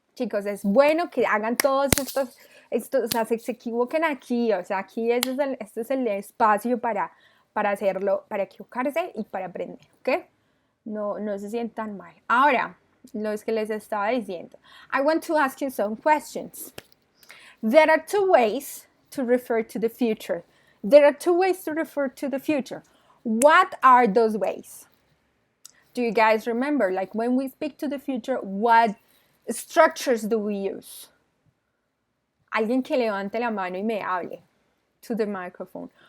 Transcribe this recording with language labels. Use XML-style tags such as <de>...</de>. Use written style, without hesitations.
<es>Chicos, es bueno que hagan todos estos o sea, se equivoquen aquí. O sea, aquí este es el espacio para hacerlo, para equivocarse y para aprender, ¿ok? No se sientan mal. Ahora, lo que les estaba diciendo.</es> <en>I want to ask you some questions. There are 2 ways to refer to the future. There are 2 ways to refer to the future. What are those ways? Do you guys remember? Like when we speak to the future, what structures do we use?</en> <es>Alguien que levante la mano y me hable</es> <en>to the microphone.</en>